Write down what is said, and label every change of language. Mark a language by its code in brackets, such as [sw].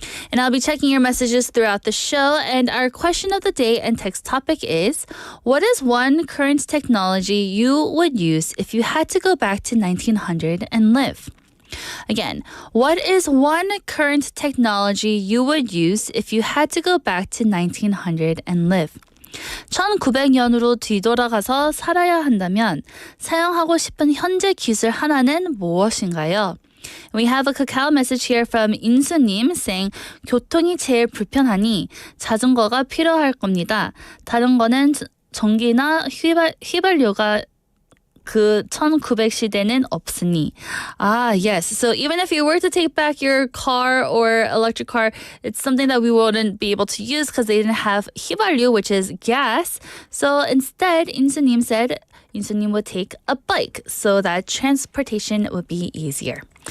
[en] And I'll be checking your messages throughout the show. And our question of the day and text topic is, what is one current technology you would use if you had to go back to 1900 and live? Again, what is one current technology you would use if you had to go back to 1900 and live? [ko] 1900년으로 뒤돌아가서 살아야 한다면 사용하고 싶은 현재 기술 하나는 무엇인가요? [en] We have a cacao message here from 인수님 saying [ko] 교통이 제일 불편하니 자전거가 필요할 겁니다. 다른 거는 전기나 휘발유가 그 1900 시대는 없으니. [en] Yes. So even if you were to take back your car or electric car, it's something that we wouldn't be able to use because they didn't have 휘발유, which is gas. So instead, 인수님 said 인수님 would take a bike so that transportation would be easier.